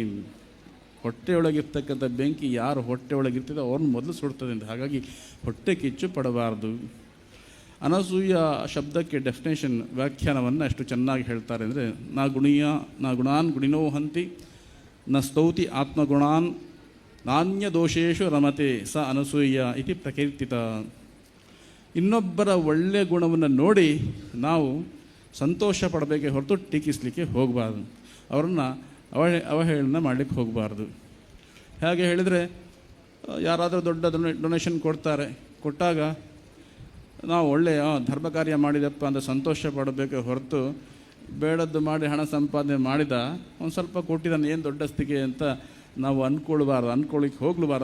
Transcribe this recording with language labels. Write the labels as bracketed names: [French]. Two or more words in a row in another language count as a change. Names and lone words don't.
[Kannada] ಹೊಟ್ಟೆಯೊಳಗಿರ್ತಕ್ಕಂಥ ಬೆಂಕಿ ಯಾರು ಹೊಟ್ಟೆಯೊಳಗಿರ್ತದೆ ಅವ್ರನ್ನ ಮೊದಲು ಸುಡ್ತದೆ ಅಂತ. ಹಾಗಾಗಿ ಹೊಟ್ಟೆ ಕಿಚ್ಚು ಪಡಬಾರ್ದು. ಅನಸೂಯ ಶಬ್ದಕ್ಕೆ ಡೆಫಿನೇಷನ್, ವ್ಯಾಖ್ಯಾನವನ್ನು ಎಷ್ಟು ಚೆನ್ನಾಗಿ ಹೇಳ್ತಾರೆ ಅಂದರೆ, [Sanskrit] ನಾ ಗುಣಾನ್ ಗುಣಿನೋ ಹಂತಿ ನ ಸ್ತೌತಿ ಆತ್ಮಗುಣಾನ್ ನಾಣ್ಯ ದೋಷೇಶು ರಮತೆ ಸ ಅನಸೂಯ ಇತಿ ಪ್ರಕೀರ್ತಿತ. [Kannada] ಇನ್ನೊಬ್ಬರ ಒಳ್ಳೆಯ ಗುಣವನ್ನು ನೋಡಿ ನಾವು ಸಂತೋಷ ಪಡಬೇಕೆ ಹೊರತು ಟೀಕಿಸಲಿಕ್ಕೆ ಹೋಗಬಾರ್ದು, ಅವರನ್ನು ಅವಹೇಳನ ಮಾಡಲಿಕ್ಕೆ ಹೋಗಬಾರ್ದು. ಹೇಗೆ ಹೇಳಿದರೆ, ಯಾರಾದರೂ ದೊಡ್ಡ ಡೊನೇಷನ್ ಕೊಟ್ಟಾಗ ನಾವು ಒಳ್ಳೆಯ ಧರ್ಮ ಕಾರ್ಯ ಮಾಡಿದಪ್ಪ ಅಂತ ಸಂತೋಷ ಪಡಬೇಕೆ ಹೊರತು ಬೇಡದ್ದು ಮಾಡಿ ಹಣ ಸಂಪಾದನೆ ಮಾಡಿದ ಒಂದು ಸ್ವಲ್ಪ ಕೊಟ್ಟಿದ್ದಾನೆ ಏನು ದೊಡ್ಡ ಸ್ಥಿತಿಗೆ ಅಂತ ನಾವು ಅಂದ್ಕೊಳ್ಳಿಕ್ಕೆ ಹೋಗ್ಲಬಾರ್ದು.